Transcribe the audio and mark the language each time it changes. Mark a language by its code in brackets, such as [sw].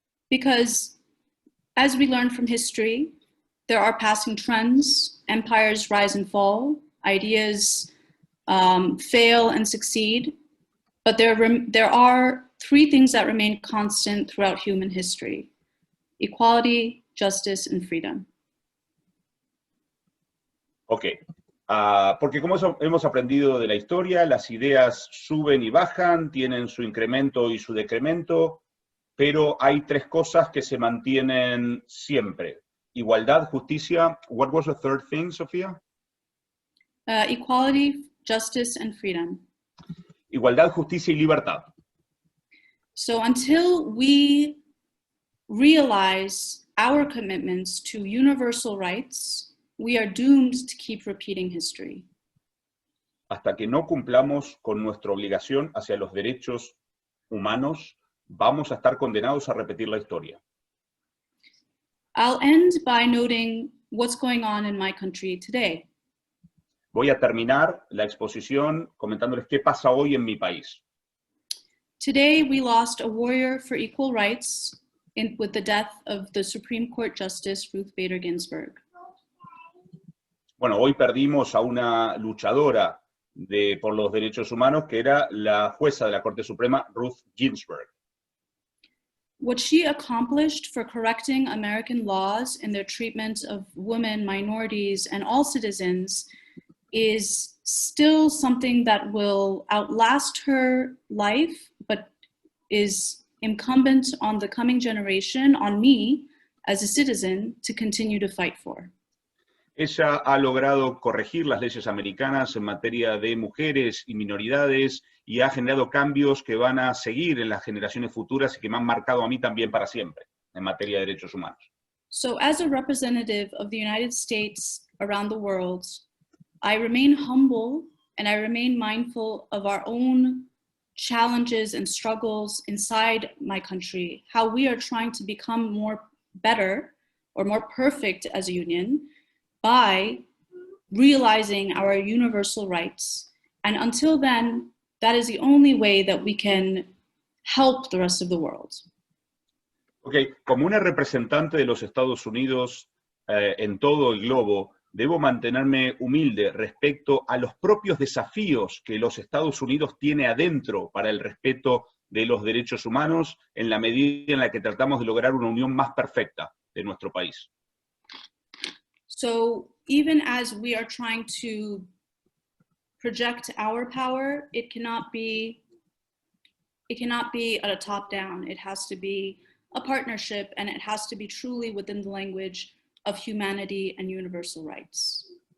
[en] Because, as we learn from history, there are passing trends, empires rise and fall, ideas fail and succeed, but there are three things that remain constant throughout human history: equality, justice, and freedom. [es] Ok, porque como hemos aprendido de la historia, las ideas suben y bajan, tienen su incremento y su decremento, pero hay tres cosas que se mantienen siempre. Igualdad, justicia. [en] What was the third thing, Sofía? Equality, justice, and freedom. [es] Igualdad, justicia y libertad. [en] So until we realize our commitments to universal rights, we are doomed to keep repeating history. [es] Hasta que no cumplamos con nuestra obligación hacia los derechos humanos, vamos a estar condenados a repetir la historia. [en] I'll end by noting what's going on in my country today. [es] Voy a terminar la exposición comentándoles qué pasa hoy en mi país. [en] Today we lost a warrior for equal rights with the death of the Supreme Court Justice Ruth Bader Ginsburg. [es] Bueno, hoy perdimos a una luchadora por los derechos humanos que era la jueza de la Corte Suprema, Ruth Ginsburg. [en] What she accomplished for correcting American laws in their treatment of women, minorities, and all citizens is still something that will outlast her life, but is incumbent on the coming generation, on me as a citizen, to continue to fight for. [es] Ella ha logrado corregir las leyes americanas en materia de mujeres y minoridades y ha generado cambios que van a seguir en las generaciones futuras y que me han marcado a mí también para siempre en materia de derechos humanos. [en] So as a representative of the United States around the world, I remain humble and I remain mindful of our own challenges and struggles inside my country, how we are trying to become more better or more perfect as a union by realizing our universal rights. And until then, that is the only way that we can help the rest of the world. [es] Okay, como una representante de los Estados Unidos en todo el globo, debo mantenerme humilde respecto a los propios desafíos que los Estados Unidos tiene adentro para el respeto de los derechos humanos en la medida en la que tratamos de lograr una unión más perfecta de nuestro país. [en] So even as we are trying to project our power, it cannot be at a top down. It has to be a partnership, and it has to be truly within the language of humanity and universal rights.